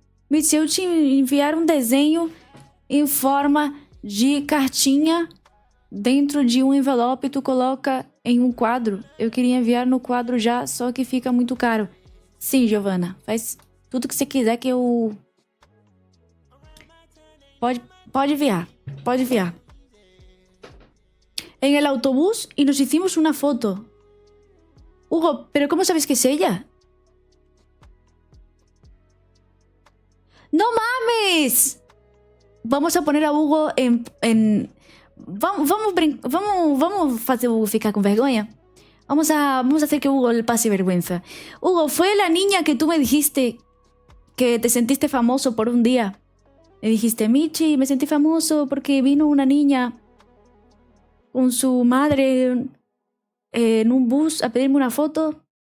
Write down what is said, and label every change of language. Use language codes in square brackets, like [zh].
[pt] Mitch, se eu te enviar um desenho em forma de cartinha dentro de um envelope e tu coloca em um quadro. Eu queria enviar no quadro já, só que fica muito caro. Sim, Giovana, faz tudo que você quiser que eu... Pode enviar, pode enviar. [es] En el autobús y nos hicimos una foto. Hugo, ¿pero cómo sabes que es ella? ¡No mames! Vamos a poner a Hugo [pt] Vamos fazer o Hugo ficar com vergonha? [es] Vamos a hacer que Hugo le pase vergüenza. Hugo, fue la niña que tú me dijiste que te sentiste famoso por un día. Me dijiste, Michi, me sentí famoso porque vino una niña con su madre en un bus a pedirme una foto.